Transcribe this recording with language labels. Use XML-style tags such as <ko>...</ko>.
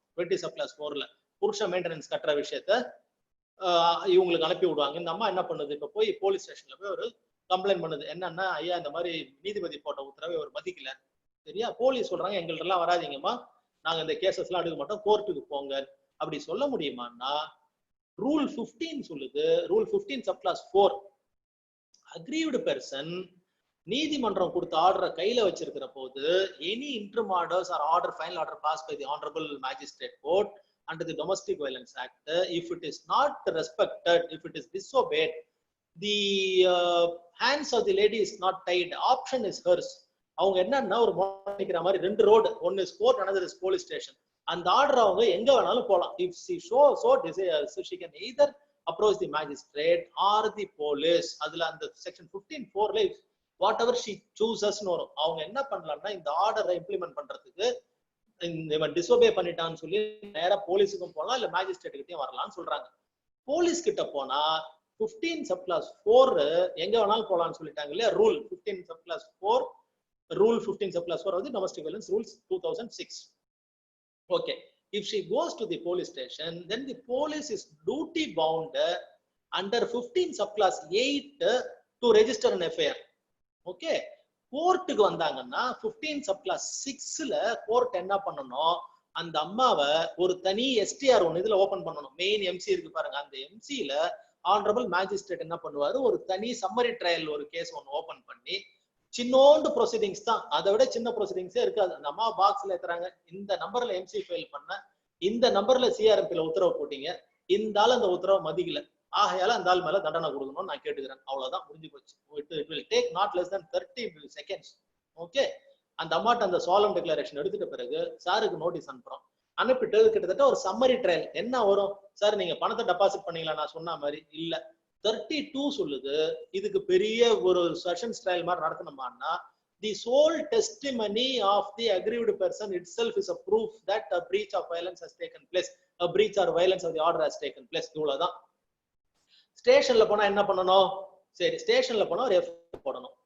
<ta>20/4ல புருஷன் மெயின்டெனன்ஸ் கட்டுற விஷயத்த இவங்களுக்கு அனுப்பி விடுவாங்க. இந்த அம்மா என்ன பண்ணுது, இப்ப போய் போலீஸ் ஸ்டேஷன்ல போய் ஒரு கம்ப்ளைண்ட் பண்ணுது. என்னன்னா, ஐயா இந்த மாதிரி நீதிபதி போட்ட உத்தரவை ஒரு மதிக்கல. சரியா, போலீஸ் சொல்றாங்க எங்கள்ட்ட எல்லாம் வராதிங்கம்மா, நாங்க இந்த கேசஸ் எல்லாம் எடுக்க மாட்டோம், கோர்ட்டுக்கு போங்க. அப்படி சொல்ல முடியுமான்னா ரூல் 15 சொல்லுது.</ta> <en>rule 15/4 aggrieved person</en> <ta>நீதிமன்றம் கொடுத்த ஆர்டரை கையில வச்சிருக்கிற போது</ta> <en>Any interim orders or order final order passed by the honourable magistrate court under the Domestic Violence Act, if it is not respected, if it is disobeyed, the hands of the lady is not tied, option is hers.</en> <ta>அவங்க என்னன்னா ஒரு நிக்கிற மாதிரி ரெண்டு road, ஒன்னு is court,</ta> <en>another is police station.</en> <ta>அந்த order அவங்க எங்க வேணாலும் போலாம்.</ta> <en>if she so desires, she can either approach the magistrate or the police.</en> <ta>அதுல அந்த செக்ஷன் 15(4ல</ta> <en>whatever she chooses</en> <ta>னு வரும். அவங்க என்ன பண்ணலாம்னா இந்த ஆர்டரை இம்ப்ளிமெண்ட் பண்றதுக்கு இவன் டிசோபே பண்ணிட்டான்னு சொல்லி நேரா போலீஸுக்கும் போகலாம், இல்ல மேஜிஸ்ட்ரேட் கிட்டயும் வரலாம்னு சொல்றாங்க. போலீஸ் கிட்ட போனா 15/4 எங்க வேணாலும் போலாம்னு சொல்லிட்டாங்க இல்லையா. ரூல் 15/4 ரூல் 15/4 வந்து domestic violence rules 2006.</ta> <en>Okay, if she goes to the police station, then the police is duty bound under 15/8 to register an FIR.</en> <ta>Okay, கோர்ட்டுக்கு வந்தாங்கன்னா 15/6ல கோர்ட் என்ன பண்ணணும், அந்த அம்மாவை ஒரு தனி எஸ்டிஆர் ஒன்று இதுல ஓபன் பண்ணணும். மெயின் எம்சி இருக்கு பாருங்க, அந்த எம்சில ஆனரபிள் மேஜிஸ்ட்ரேட் என்ன பண்ணுவாரு, ஒரு தனி சம்மரி ட்ரையல் ஒரு கேஸ் ஒன்று ஓபன் பண்ணி, சின்னோண்டு ப்ரொசீடிங்ஸ் தான், அதை விட சின்ன ப்ரொசீடிங்ஸே இருக்காது. அந்த அம்மா பாக்ஸ்ல ஏத்துறாங்க, இந்த நம்பர்ல எம்சி ஃபைல் பண்ண, இந்த நம்பர்ல சிஆர்எம்பில உத்தரவு போட்டீங்க, இந்த ஆள் அந்த உத்தரவை மதிக்கல, ஆகையால அந்த ஆள் மேல தண்டனை கொடுக்கணும்னு நான் கேட்டுக்கிறேன். அவ்வளவுதான், முடிஞ்சு போச்சு.</ta> <en>It will take not less than 30 seconds.</en> <ta>Okay, அந்த அம்மாட்ட அந்த சாலம் டிக்ளரேஷன் எடுத்துட்ட பிறகு சாருக்கு நோட்டீஸ் அனுப்புறோம். அனுப்பிட்டு கிட்டத்தட்ட ஒரு சம்மரி ட்ரையல் என்ன வரும், சார் நீங்க பணத்தை டெபாசிட் பண்ணீங்களா, நான் சொன்ன மாதிரி இல்ல, 32 சொல்லுது. இதுக்கு பெரிய ஒரு செஷன்ஸ் ட்ரையல் மாதிரி நடத்தணுமான்னா</ta> <en>the sole testimony of the aggrieved person itself is a proof that a breach of violence has taken place, a breach or violence of the order has taken place.</en> <ta>இவ்வளவுதான். ஸ்டேஷன்ல போனா என்ன பண்ணணும், சரி ஸ்டேஷன்ல போனா ஒரு எஃப்ஐஆர் போடணும்.</ta>